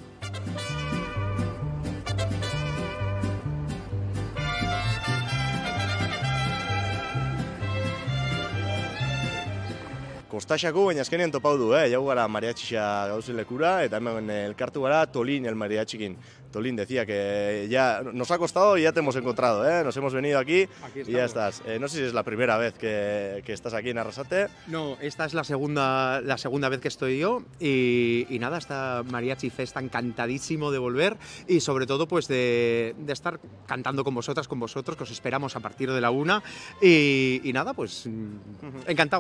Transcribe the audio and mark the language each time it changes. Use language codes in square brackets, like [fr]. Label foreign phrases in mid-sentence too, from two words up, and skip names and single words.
[eu] Kostaxako baina azkenean topau du, jau gara mariatxixa gauzen lekura, eta hemen elkartu gara Tolin el mariatxikin. [es] Tolin decía que ya nos ha costado y ya te hemos encontrado, nos hemos venido aquí y ya estás. No sé si es la primera vez que estás aquí en Arrasate. No, esta es la segunda vez que estoy yo y nada, esta Mariachi Festa encantadísimo de volver y sobre todo pues de estar cantando con vosotros, que os esperamos a partir de la 1 y nada, pues encantado.